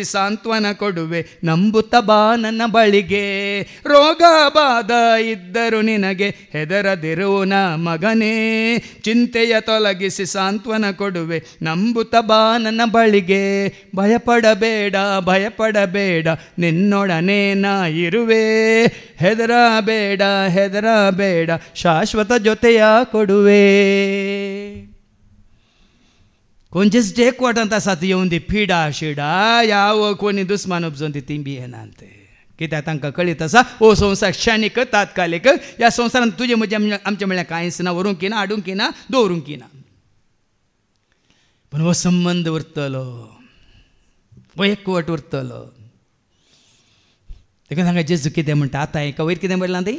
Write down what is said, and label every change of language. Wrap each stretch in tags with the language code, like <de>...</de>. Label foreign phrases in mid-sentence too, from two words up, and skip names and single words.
<kn>ಸಾಂತ್ವನ ಕೊಡುವೆ ನಂಬುತ್ತ ಬಾ ನನ್ನ ಬಳಿಗೆ ರೋಗ ಬಾಧ ಇದ್ದರು ನಿನಗೆ ಹೆದರದಿರು ನಾ ಮಗನೇ ಚಿಂತೆಯ ತೊಲಗಿಸಿ ಸಾಂತ್ವನ ಕೊಡುವೆ ನಂಬುತ್ತ ಬಾ ನನ್ನ ಬಳಿಗೆ ಭಯಪಡಬೇಡ ನಿನ್ನೊಡನೆ ನಾ ಇರುವೆ ಹೆದರಬೇಡ ಶಾಶ್ವತ ಜೊತೆಯ ಕೊಡುವೆ</kn> <kok>कोणचेच एक वटांत आसा ती येवन दी पिडा शिडा याव कोणी दुस्मान उपजोवन ती तिंबी येनात कित्याक तांकां कळीत आसा ओ संवसार क्षणीक तात्कालीक ह्या संवसारांत तुजें म्हजें आमचें म्हळ्यार कांयच ना व्हरूंक ना हाडूंक ना दवरूंक ना पूण हो संबंद उरतलो हो एकवट उरतलो देखून हांगा जेजू कितें म्हणटा आतां एका वयर कितें म्हणलां तें</kok>